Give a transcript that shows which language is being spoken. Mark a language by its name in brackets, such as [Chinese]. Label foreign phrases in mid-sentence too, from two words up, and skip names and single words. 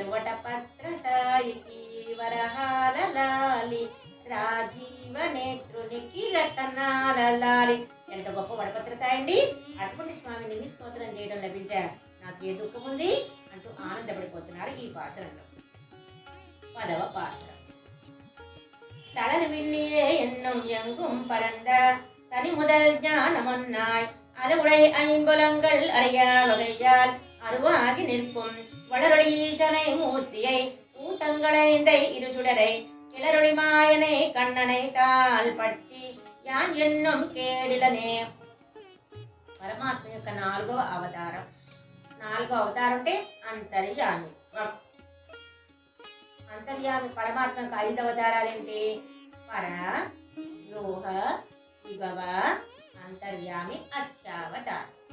[Telugu] వటపత్ర సాయికి వరహాల లాలి రాజీవ నేత్రునికి రతనాల లాలి. ఎంత గొప్ప వడపత్ర సాయండి. అటువంటి స్వామిని స్తోత్రం చేయడం లభించా నాకు ఏ దుఃఖం ఉంది అంటూ ఆనందపడిపోతున్నారు ఈ పాశనంలో. 10వ పాశనం. [Tamil] தளர் விண்ணிலே என்னும் எங்கும் பரந்த தனி முதல் ஞானமொன்னாய் அலவுடை ஐம்புலங்கள் அறியா வகையால் அருவாகி நிற்கும் வளரொளி ஈசனை மூர்த்தியை ஊத்தங்களைந்தை இரு சுடரை கிளரொளி மாயனை கண்ணனை தாள் பட்டி யான் என்னும் కేడిలనే. [Telugu] పరమాత్మ యొక్క 4వ అవతారం. 4వ అవతారం అంటే అంతర్యామి. అంతర్యామి పరమాత్మకు 5 అవతారాలు ఏంటి? పర, లోహ, విభవ, అంతర్యామి, అత్యావతారం.